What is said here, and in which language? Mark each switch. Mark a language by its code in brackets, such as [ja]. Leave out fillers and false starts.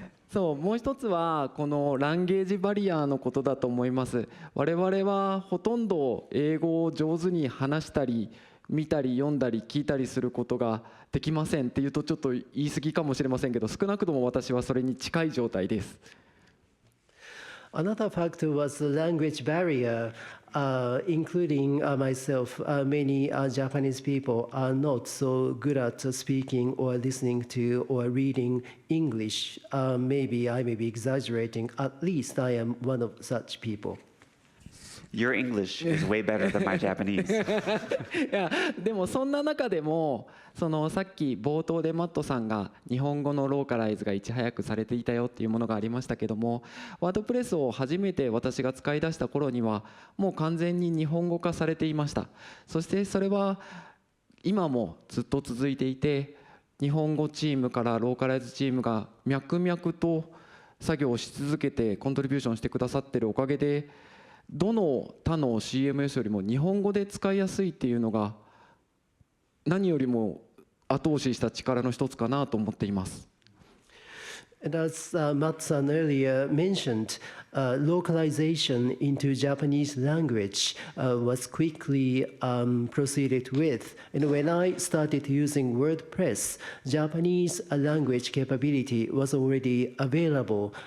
[ja] そう、もう一つはこのランゲージバリアのことだと思います。我々はほとんど英語を上手に話したり見たり読んだり聞いたりすることができませんっていうとちょっと言い過ぎかもしれませんけど、少なくとも私はそれに近い状態です。 [en] Another factor was the language barrier, including myself. Many Japanese people are not so good at speaking or listening to or reading English. Maybe I may be exaggerating. At least I am one of such people. Your English is way better than my Japanese. [ja] いやでもそんな中でもさっき冒頭でマットさんが日本語のローカライズがいち早くされていたよっていうものがありましたけども、ワードプレスを初めて私が使い出した頃にはもう完全に日本語化されていました。そしてそれは今もずっと続いていて、日本語チームからローカライズチームが脈々と作業をし続けてコントリビューションしてくださっているおかげで、どの他の CMS よりも日本語で使いやすいっていうのが何よりも後押しした力の一つかなと思っています。 [en] And as Matt-san earlier mentioned, localization into Japanese language was quickly proceeded with. And when I started using WordPress, Japanese language capability was already available.